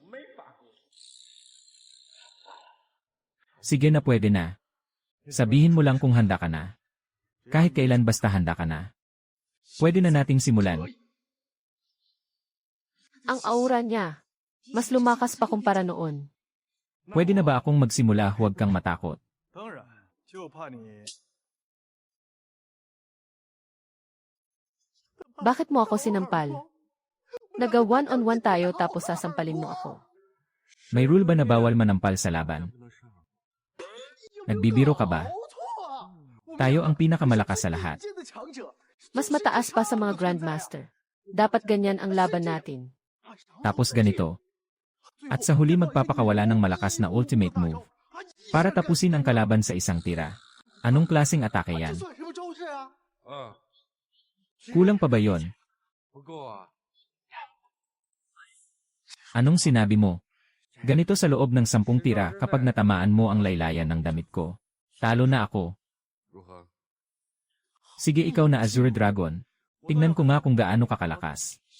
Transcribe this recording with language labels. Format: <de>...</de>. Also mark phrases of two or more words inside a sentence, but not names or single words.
<tl>Sige na, pwede na. Sabihin mo lang kung handa ka na. Kahit kailan basta handa ka na. Pwede na nating simulan. Ang aura niya, mas lumakas pa kumpara noon. Pwede na ba akong magsimula, huwag kang matakot?</tl> <zh>当然，就怕你</zh> <tl>Bakit mo ako sinampal? Naga one-on-one tayo tapos sasampalin mo ako. May rule ba na bawal manampal sa laban? Nagbibiro ka ba? Tayo ang pinakamalakas sa lahat.</tl> <zh>界的强者，</zh> <tl>Mas mataas pa sa mga Grandmaster. Dapat ganyan ang laban natin. Tapos ganito. At sa huli magpapakawala ng malakas na ultimate move. Para tapusin ang kalaban sa isang tira. Anong klaseng atake</tl> <zh>这</zh> <tl>yan?</tl> <zh>算什么招式啊？</zh> <tl>Kulang pa ba yon?</tl> <zh>不够啊！</zh> <tl>Anong sinabi mo? Ganito sa loob ng 10 tira kapag natamaan mo ang laylayan ng damit ko. Talo na ako.</tl> <zh>如何？</zh> <tl>Sige ikaw na Azure Dragon. Tingnan ko nga kung gaano kakalakas.</tl>